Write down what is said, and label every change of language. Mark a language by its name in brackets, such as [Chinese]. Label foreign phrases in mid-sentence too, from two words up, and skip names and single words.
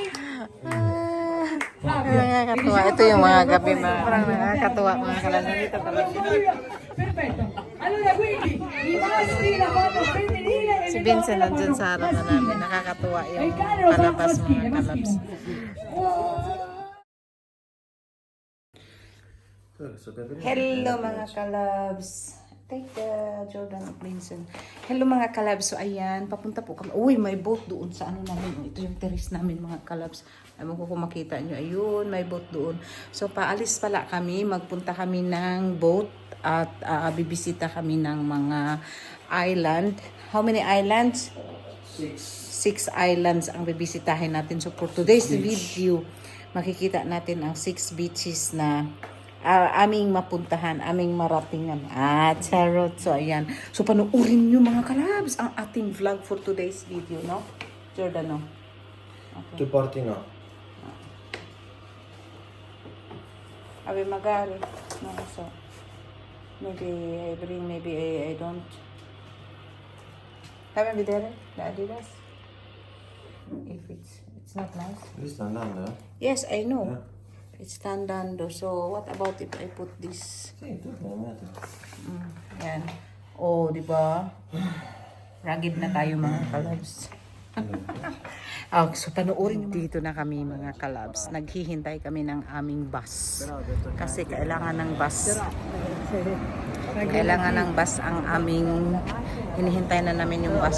[Filipino] Fabio. Nakakatuwa. Ito yung mga gabi parang nakakatuwa mga kalan. Dito pala. [Italian] Perfetto. Allora quindi i maschi la fanno femminile e Si le [Filipino] Vincent [Italian] donne la [Filipino] nandyan [Italian] fanno [Filipino] sa harap na [Italian] maschile. [Filipino] namin. Nakakatuwa [Italian] E [Filipino] yung [Italian] il cane lo fa [Filipino] palabas [Italian] maschile, [Filipino] mga kalabs. Hello mga kalabs. [English] Take the Jordan of Vincent. [Filipino] Hello mga kalabs. So ayan, papunta po kami. Uy, may boat doon sa ano namin. Ito yung terrace namin mga kalabs. Ayaw ko kung makita nyo. Ayun, may boat doon. So paalis pala kami. Magpunta kami ng boat at bibisita kami ng mga island. [English] How many islands? 6 islands [Filipino] ang bibisitahin natin. So [English] for today's video, [Filipino] makikita natin ang 6 beaches na aming mapuntahan, aming maratingan. Charot. So ayan. So panuorin nyo mga kalabs ang ating vlog [English] for today's video, [Filipino] no? Jordan, no? [Italian] Tu porti no. Abi magari. No, [English] so maybe I bring, maybe I don't. Haven't been there, the Adidas. If it's not nice. [Italian] Lui sta andando, eh? [English] Yes, I know. It's Tandando. So what about if I put this? [Italian] Sì, tu puoi mettere. [Filipino] Yan. Oh, di ba? Rugged na tayo mga kalabs. So panoorin dito na kami mga kalabs. Naghihintay kami ng aming bus. Kasi kailangan ng bus. Kailangan ng bus ang aming hinihintay na namin yung bus.